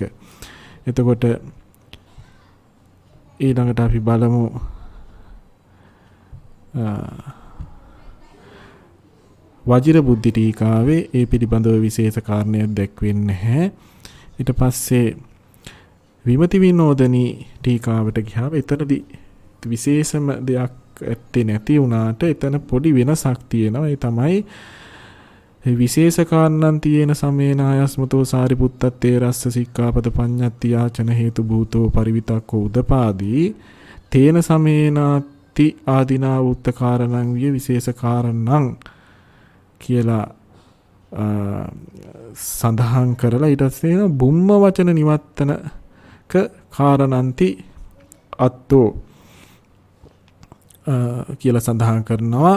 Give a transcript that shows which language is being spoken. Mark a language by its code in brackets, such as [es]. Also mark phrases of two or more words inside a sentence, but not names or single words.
[si] එතකොට ඊළඟට අපි බලමු වජිර බුද්ධි ටීකාවේ ඒ පිළිබඳව විශේෂ කාරණයක් දැක්වෙන්නේ නැහැ. ඊට පස්සේ විමති විනෝදනී ටීකාවට ගියාම එතනදී විශේෂම දෙයක් ඇත්තේ නැති වුණාට එතන පොඩි වෙනසක් තියෙනවා. ඒ තමයි විශේෂ කාරණන් තියෙන [pi] සමේන ආයස්මතෝ සාරිපුත්තත්තේ රස්ස සික්ඛාපද පඤ්ඤත්ති යාචන හේතු භූතෝ පරිවිතක්කෝ උදපාදී තේන සමේනාති ආදීනා උත්ත කාරණං විය විශේෂ කාරණං [si] කියලා සඳහන් කරලා ඊට පස්සේ [pi] බුම්ම වචන නිවත්තනක කාරණන්ති අත්තෝ [si] කියලා සඳහන් කරනවා.